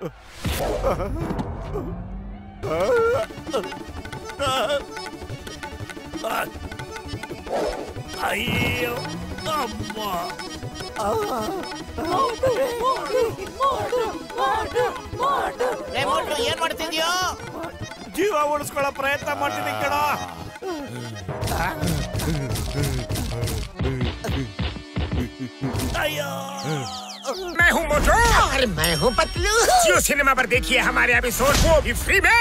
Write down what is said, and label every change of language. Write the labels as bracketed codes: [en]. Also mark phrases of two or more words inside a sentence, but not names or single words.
[kn] ಅಯ್ಯೋ ಅಮ್ಮ. ಏನ್ ಮಾಡ್ತಿದ್ಯೋ? ಜೀವ ಉಳಿಸ್ಕೊಳ್ಳೋ ಪ್ರಯತ್ನ ಮಾಡ್ತಿದ್ದೀನಿ ಕಣ. [hi] अयो मैं हूँ मोटू और मैं हूँ पतलू। जियो सिनेमा पर देखिए हमारे एपिसोड, वो भी फ्री में।